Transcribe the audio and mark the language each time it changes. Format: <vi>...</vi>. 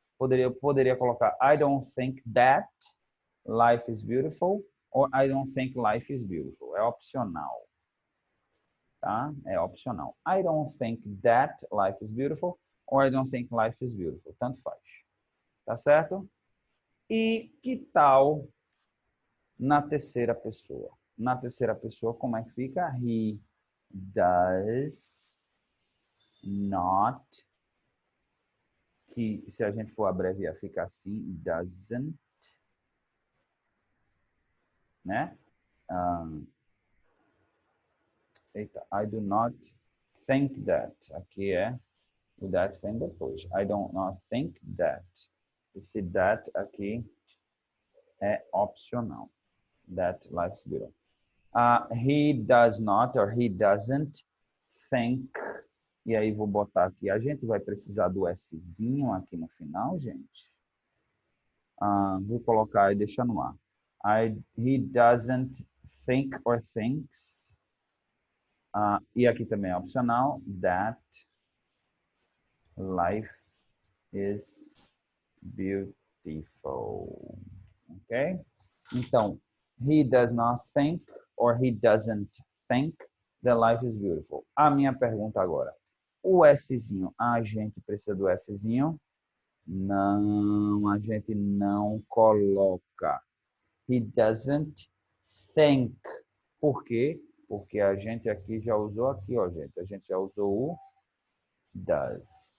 <pt>Poderia colocar</pt> <en>I don't think that life is beautiful, ou I don't think life is beautiful.</en> <pt>É opcional. Tá? É opcional.</pt> <en>I don't think that life is beautiful or I don't think life is beautiful.</en> <pt>Tanto faz. Tá certo? E que tal na terceira pessoa? Na terceira pessoa, como é que fica?</pt> <en>He does not.</en> <pt>Que se a gente for abreviar, fica assim.</pt> <en>Doesn't.</en> <pt>Né? Eita,</pt> <en>I do not think that.</en> <pt>Aqui é o that vem depois.</pt> <en>I do not think that.</en> <pt>Esse that aqui é opcional.</pt> <en>That life's beautiful. He does not or he doesn't think.</en> <pt>E aí vou botar aqui. A gente vai precisar do Szinho aqui no final, gente. Vou colocar e deixar no ar.</pt> <en>He doesn't think or thinks.</en> <pt>E aqui também é opcional.</pt> <en>That life is beautiful. Ok? Então, he does not think or he doesn't think that life is beautiful.</en> <pt>A minha pergunta agora. O Szinho, a gente precisa do Szinho? Não, a gente não coloca.</pt> <en>He doesn't think.</en> <pt>Por quê? Porque a gente aqui já usou aqui, ó, gente. A gente já usou o does.</pt>